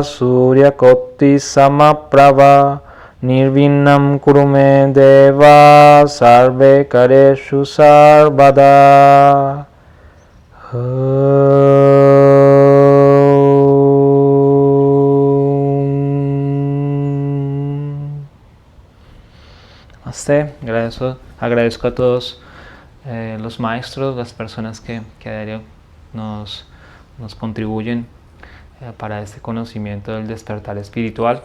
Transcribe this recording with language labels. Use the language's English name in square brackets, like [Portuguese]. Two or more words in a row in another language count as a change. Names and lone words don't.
[Sanskrit] Suryakoti Samaprabha Nirvinam Kurume Deva Sarve Kareshu Sarvada. [Spanish] Agradezco a todos los maestros, las personas que a diario nos contribuyen para este conocimiento del despertar espiritual.